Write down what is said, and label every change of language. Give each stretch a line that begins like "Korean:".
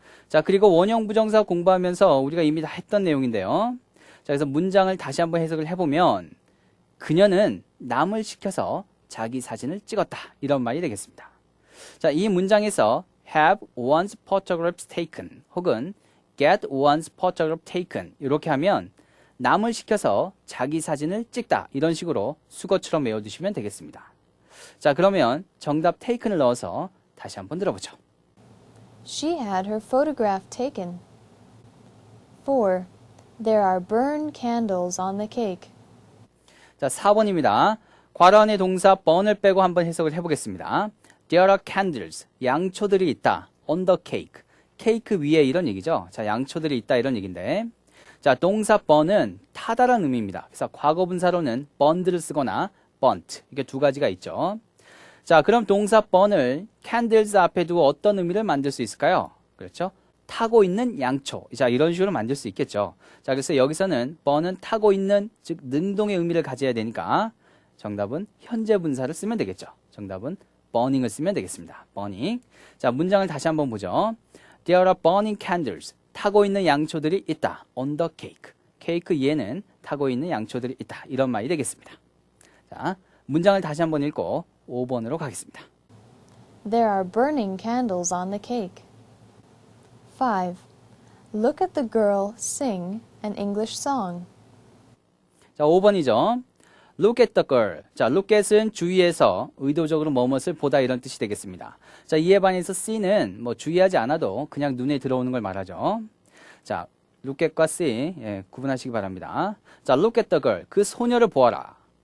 Korean: 자, 그리고 원형 부정사 공부하면서 우리가 이미 다 했던 내용인데요. 자, 그래서 문장을 다시 한번 해석을 해보면 그녀는 남을 시켜서 자기 사진을 찍었다 이런 말이 되겠습니다. 자, 이 문장에서
English: have one's photographs taken
Korean: 혹은 get one's photograph taken. 이렇게 하면 남을 시켜서 자기 사진을 찍다. 이런 식으로 수거처럼 외워두시면 되겠습니다. 자, 그러면 정답 taken을 넣어서 다시 한번 들어보죠.
English: She had her photograph taken. 4. There are burned candles on the cake.
Korean: 자, 4번입니다. 괄호 안에 동사 burn을 빼고 한번 해석을 해보겠습니다.
English: There are candles.
Korean: 양초들이 있다.
English: on the cake.
Korean: 케이크 위에 이런 얘기죠. 자, 양초들이 있다 이런 얘기인데. 자, 동사 burn은 타다라는 의미입니다. 그래서 과거분사로는 burned를 쓰거나 burnt. 이게 두 가지가 있죠. 자, 그럼 동사 burn을 candles 앞에 두고 어떤 의미를 만들 수 있을까요? 그렇죠? 타고 있는 양초. 자, 이런 식으로 만들 수 있겠죠. 자, 그래서 여기서는 burn은 타고 있는, 즉 능동의 의미를 가져야 되니까 정답은 현재 분사를 쓰면 되겠죠. 정답은 burning을 쓰면 되겠습니다.
English: burning.
Korean: 자, 문장을 다시 한번 보죠.
English: There are burning candles.
Korean: 타고 있는 양초들이 있다.
English: on the cake.
Korean: 케이크 위에는 타고 있는 양초들이 있다. 이런 말이 되겠습니다. 자, 문장을 다시 한번 읽고 5번으로 가겠습니다.
English: There are burning candles on the cake. 5. Look at the girl sing an English song.
Korean: 자, 5번이죠.
English: Look at the girl.
Korean: 자, look at은 주의해서 의도적으로 무엇을 보다 이런 뜻이 되겠습니다. 자, 이에 반해서 see는 뭐 주의하지 않아도 그냥 눈에 들어오는 걸 말하죠. 자, look at과 see 구분하시기 바랍니다.
English: 자, look at the girl.
Korean: 그 소녀를 보아라.